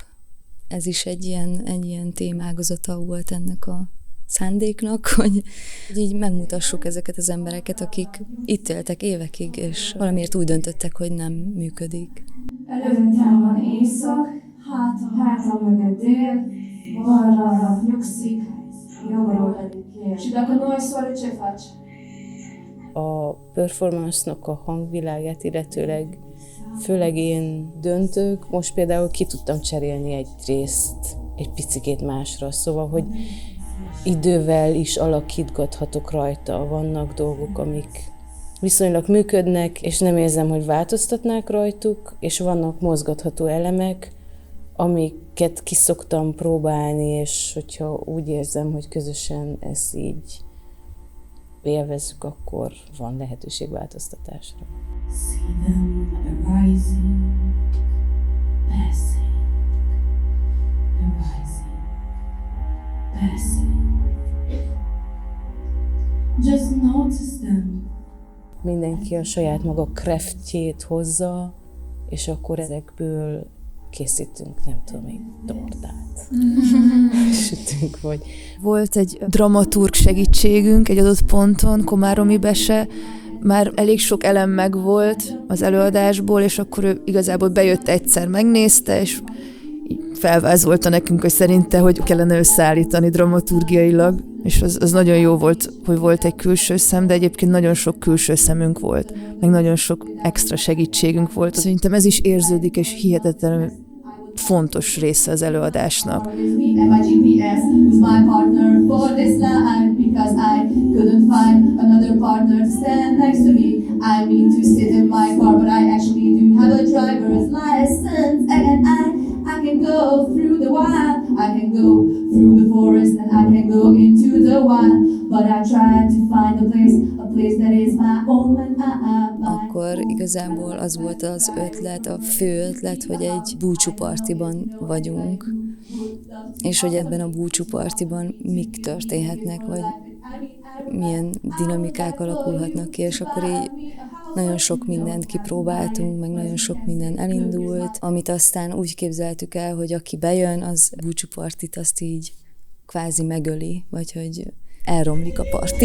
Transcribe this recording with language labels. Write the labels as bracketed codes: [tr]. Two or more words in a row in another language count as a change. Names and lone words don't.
[hu] Ez is egy ilyen témágazata volt ennek a szándéknak, hogy így megmutassuk ezeket az embereket, akik itt éltek évekig, és valamiért úgy döntöttek, hogy nem működik. Előttem van éjszak, hátam mögött dél, balra nyugszik, jobbról pedig kér. [ro] Și dacă nu ai soare, ce faci? [hu] A performance-nak a hangvilágát illetőleg főleg én döntök. Most például ki tudtam cserélni egy részt egy picikét másra, szóval, hogy idővel is alakítgathatok rajta. Vannak dolgok, amik viszonylag működnek, és nem érzem, hogy változtatnák rajtuk, és vannak mozgatható elemek, amiket ki szoktam próbálni, és hogyha úgy érzem, hogy közösen ezt így élvezzük, akkor van lehetőség változtatásra. [en] See them arising, passing, arising, passing. Just notice them. [hu] Mindenki a saját maga craftjét hozza, és akkor ezekből készítünk, nem tudom, egy tortát. Sütünk, vagy... Volt egy dramaturg segítségünk egy adott ponton, Komáromi Bese, már elég sok elem megvolt az előadásból, és akkor ő igazából bejött egyszer, megnézte, és így felvázolta nekünk, hogy szerinte, hogy kellene összeállítani dramaturgiailag, és az nagyon jó volt, hogy volt egy külső szem, de egyébként nagyon sok külső szemünk volt, meg nagyon sok extra segítségünk volt. Szerintem ez is érződik, és hihetetlenül fontos része az előadásnak. [en] And my GPS was my partner for this life because I couldn't find another partner to stand next to me. I mean to sit in my car, but I actually do have a driver's license, and I can go through the wild, I can go through the forest, and I can go into the wild, but I try to find a place that is my own and [hu] Akkor igazából az volt az ötlet, a fő ötlet, hogy egy búcsúpartiban vagyunk, és hogy ebben a búcsúpartiban mik történhetnek, vagy milyen dinamikák alakulhatnak ki, és akkor így nagyon sok mindent kipróbáltunk, meg nagyon sok minden elindult, amit aztán úgy képzeltük el, hogy aki bejön, az búcsúpartit azt így kvázi megöli, vagy hogy elromlik a parti.